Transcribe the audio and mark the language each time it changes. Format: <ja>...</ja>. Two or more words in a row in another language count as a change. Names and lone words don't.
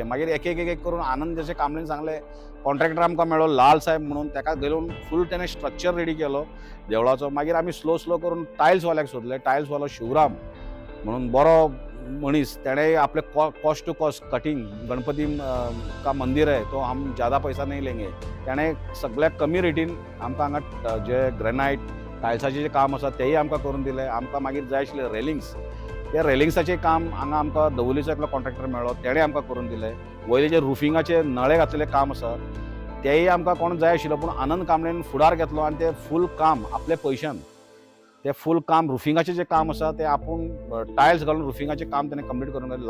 <kok>मागीर एक एक करून आनंद जशें कांबळेन सांगलें, कॉन्ट्रॅक्टर आमकां मेळ्ळो लाल साहेब म्हणून. ताका घेवन फूल तेणें स्ट्रक्चर रेडी केलो देवळाचो. मागीर आमी स्लो करून टायल्सवाल्याक सोदले. टायल्सवालो शिवराम म्हणून बरो मनीस, तेणें आपले</kok> <en>cost to cost cutting,</en> <hi>गणपती का मंदिर है तो हम ज़्यादा पैसा नहीं लेंगे,</hi> <kok>तेणें सगळ्या कमी रेटीन आमकां हांगा जे ग्रेनायट टायल्साचें जे काम आसा तेंय आमकां करून दिलें. आमकां मागीर जाय आशिल्ले रेलिंग्स, त्या रेलिंग्साचें काम हांगा आमकां दवलीचो एकलो कॉन्ट्रॅक्टर मेळ्ळो, तेणें आमकां करून दिलें. वयले जे रुफिंगाचे नळे घातलेले काम आसा तेंय आमकां कोण जाय आशिल्लो, पूण आनंद कांबळेन फुडार घेतलो आनी तें फूल काम आपल्या पयशान ते फूल काम रुफिंगाचे जे काम आसा ते आपूण टायल्स घालून रुफिंगाचे काम ताणें कंप्लीट करून घातलें.</kok>